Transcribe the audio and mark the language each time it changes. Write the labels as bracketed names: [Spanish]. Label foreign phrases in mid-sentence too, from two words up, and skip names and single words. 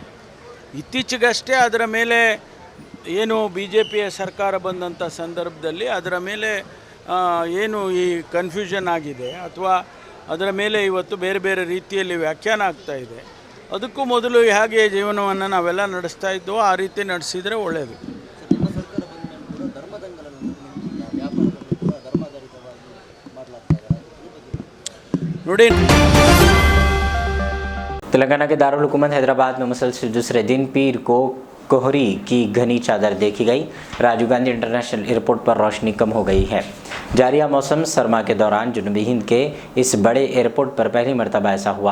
[Kannada] ಇತ್ತೀಚೆಗಷ್ಟೇ ಅದರ ಮೇಲೆ ಏನು BJPಯ ಸರ್ಕಾರ ಬಂದಂಥ ಸಂದರ್ಭದಲ್ಲಿ ಅದರ ಮೇಲೆ ಏನು ಈ ಕನ್ಫ್ಯೂಷನ್ ಆಗಿದೆ ಅಥವಾ ಅದರ ಮೇಲೆ ಇವತ್ತು ಬೇರೆ ಬೇರೆ ರೀತಿಯಲ್ಲಿ ವ್ಯಾಖ್ಯಾನ ಆಗ್ತಾ ಇದೆ. ಅದಕ್ಕೂ ಮೊದಲು ಹೇಗೆ ಜೀವನವನ್ನು ನಾವೆಲ್ಲ ನಡೆಸ್ತಾ ಇದ್ದೋ ಆ ರೀತಿ ನಡೆಸಿದರೆ ಒಳ್ಳೆಯದು. ನೋಡಿ, [Urdu] تلنگانہ کے دارالحکومت حیدرآباد میں مسلسل دوسرے دن پیر کو کہری کی گھنی چادر دیکھی گئی. راجیو گاندھی انٹرنیشنل ایئرپورٹ پر روشنی کم ہو گئی ہے. جاریہ موسم سرما کے دوران جنوبی ہند کے اس بڑے ایئرپورٹ پر پہلی مرتبہ ایسا ہوا.